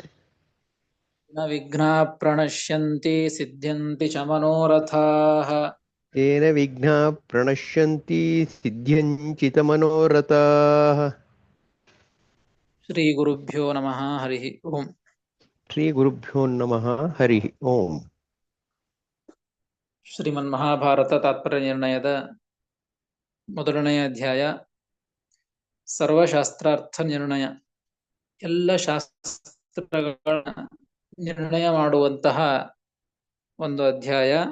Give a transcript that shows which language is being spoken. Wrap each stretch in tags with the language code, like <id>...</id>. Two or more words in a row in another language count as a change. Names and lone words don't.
<sa>न विघ्नाः प्रणश्यन्ति सिद्ध्यन्ति च मनोरथाः तेन विघ्नाः प्रणश्यन्ति सिद्ध्यञ्चितमनोरथाः। श्रीगुरुभ्यो नमः हरिः ओम् श्रीगुरुभ्यो नमः हरिः ओम्।</sa> <kn>ಶ್ರೀಮನ್ಮಹಾಭಾರತ ತಾತ್ಪರ್ಯನಿರ್ಣಯದ ಮೊದಲನೆಯ ಅಧ್ಯಾಯ ಸರ್ವಶಾಸ್ತ್ರಾರ್ಥ ನಿರ್ಣಯ. ಎಲ್ಲ ಶಾಸ್ತ್ರಗಳ ನಿರ್ಣಯ ಮಾಡುವಂತಹ ಒಂದು ಅಧ್ಯಾಯ.</kn>